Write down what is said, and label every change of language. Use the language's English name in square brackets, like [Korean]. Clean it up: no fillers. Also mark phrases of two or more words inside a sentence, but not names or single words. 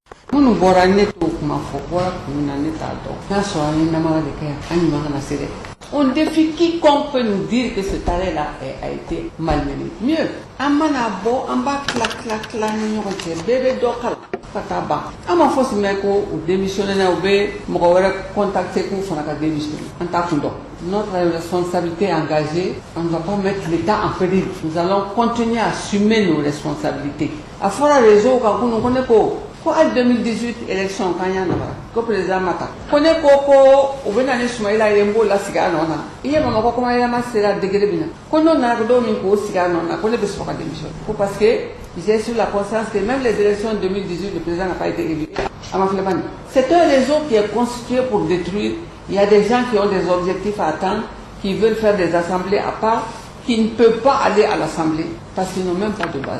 [Bambara] Minnu bɔra ne t'o kuma fɔ bɔra kun na ne t'a dɔn n'a sɔrɔ an ye namara de kɛ an ɲuman kana se dɛ. [French] On défie quiconque peut nous dire que ce talent-là a été malmené. Mieux, [Bambara] an mana bɔ an b'a tila ni ɲɔgɔn cɛ bɛɛ bɛ dɔ kala ka taa ban. An ma fɔ si mɛn ko u démissionné na u bɛ mɔgɔ wɛrɛ contacter k'u fana ka démissionner. An t'a kun dɔn. [French] Notre responsabilité est engagée. On ne va pas mettre l'État en péril. Nous allons continuer à assumer nos responsabilités. [Bambara] A fɔra réseau kan kunun ko ne ko en 2018 élection kan y'a nabara ko président mata ko ne ko u bɛ na ni Sumayila ye n b'o la sigi a nɔ na i ye Bamakɔ kuma yɛlɛma sera degré min na ko n'o nana don min k'o sigi a nɔ na ko ne bɛ sɔrɔ ka démission ko [French] parce que j'ai sur la conscience que même les élections 2018 le président n'a pas été élu. C'est un réseau qui est constitué pour détruire. Il y a des gens qui ont des objectifs à atteindre, qui veulent faire des assemblées à part, qui ne peuvent pas aller à l'Assemblée parce qu'ils n'ont même pas de base.